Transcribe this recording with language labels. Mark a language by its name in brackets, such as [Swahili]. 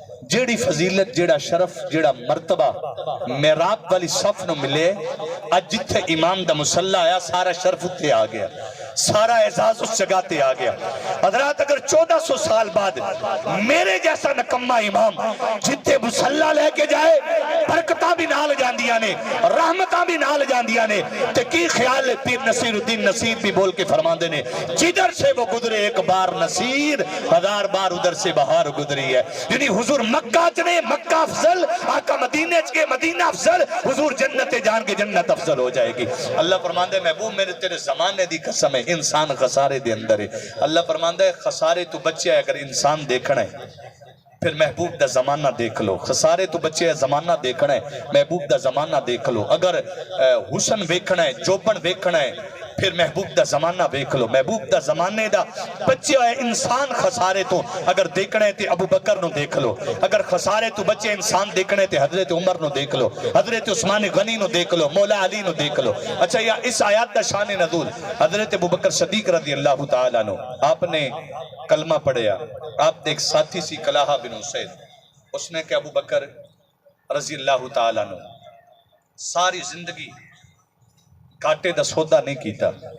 [Punjabi] جیڑی فضیلت جیڑا شرف جیڑا مرتبہ محراب والی صف نو ملے, آج جتھے امام دا مصلی آیا سارا شرف اتھے آ گیا, سارا اعزاز اس جگہ تے آ گیا. حضرات اگر 1400 سال بعد میرے جیسا نکمہ امام جتھے مصلی لے کے جائے برکتاں بھی نال جاندیاں نے, رحمتاں بھی نال جاندیاں نے, تے کی خیال ہے پیر نصیر الدین نصیر بھی بول کے فرماندے نے [Urdu] جدھر سے وہ گزرے ایک بار نصیر 1000 بار ادھر سے بہار گزری ہے. [Punjabi] یعنی حضور مکہ چنے مکہ افضل, آقا مدینہ چکے مدینہ افضل, حضور جنت جان کے جنت افضل ہو جائے گی. اللہ فرماندے محبوب میرے تیرے زمانے دی قسم ہے انسان خسارے دے اندر ہے. اللہ فرماندہ ہے خسارے تو بچے ہے اگر انسان دیکھنا ہے پھر محبوب دا زمانہ دیکھ لو. خسارے تو بچے ہے زمانہ دیکھنا ہے, محبوب دا زمانہ دیکھ لو. اگر حسن ویکھنا ہے جوبن ویکھنا ہے پھر محبوب دا زمانہ دیکھ لو. محبوب دا زمانے دا بچے ہے انسان خسارے تو اگر دیکھنا ہے تے ابو بکر نو دیکھ لو. اگر خسارے تو بچے انسان دیکھنا ہے تے حضرت عمر نو دیکھ لو, حضرت عثمان غنی نو دیکھ لو, مولا علی نو دیکھ لو. اچھا یا اس آیات دا شان نزول حضرت ابو بکر صدیق رضی اللہ تعالیٰ عنہ, آپ نے کلمہ پڑھیا, آپ نے ایک ساتھی سی کلاہا بن حسین, اس نے کہ ابو بکر رضی اللہ تعالیٰ عنہ ساری زندگی گھاٹے دا سودا نہیں کیتا.